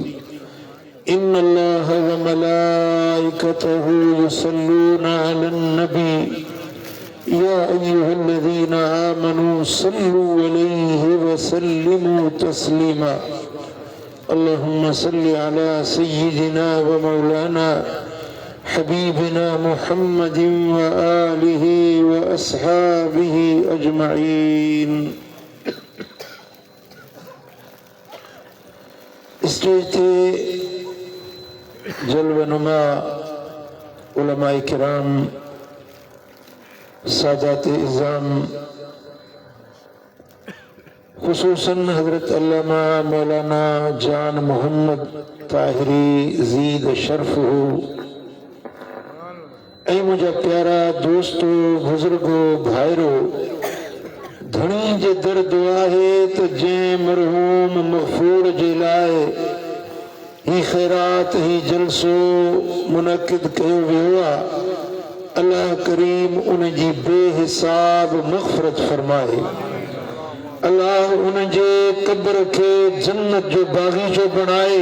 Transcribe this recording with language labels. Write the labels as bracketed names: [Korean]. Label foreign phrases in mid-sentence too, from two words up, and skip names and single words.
[Arabic] إن الله وملائكته يصلون على النبي يا أيها الذين آمنوا صلوا عليه وسلموا تسليما. اللهم صل على سيدنا ومولانا حبيبنا محمد وآله وأصحابه أجمعين. [Sindhi] स्टेज थे जलवनुमा उलमाए किराम, सादाते इज़ाम, खुसूसन हजरत अल्लामा मौलाना जान मोहम्मद ताहिरी ज़ीद शर्फ हो। ऐ मुझा प्यारा दोस्तों, बुजुर्गो, भाईरो, धनी जे दर दुआ है तो जे मरहूम मगफूर जे लाए ही खैरात ही जलसो मुनक्किद कयो वियो आहे। अल्लाह करीम उन जी बेहिसाब मग़फ़िरत फरमाए। अल्लाह उन जे कब्र के जन्नत जो बागीचो बनाए।